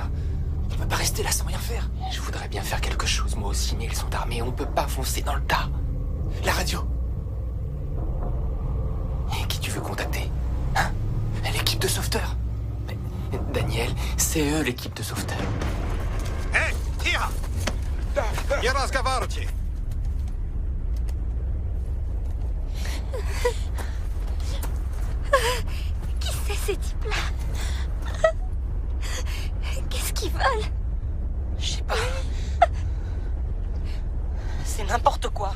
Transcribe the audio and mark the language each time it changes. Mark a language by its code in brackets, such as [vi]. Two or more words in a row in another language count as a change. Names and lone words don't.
[fr] On peut pas rester là sans rien faire. Je voudrais bien faire quelque chose, moi aussi, mais ils sont armés. On peut pas foncer dans le tas. La radio. Et qui tu veux contacter? Hein? L'équipe de sauveteurs. Mais, Daniel, c'est eux l'équipe de sauveteurs. [ru] Эй, тихо! Не разговаривайте! [fr] Qui c'est ces types-là? Qu'est-ce qu'ils veulent? Je sais pas. C'est n'importe quoi.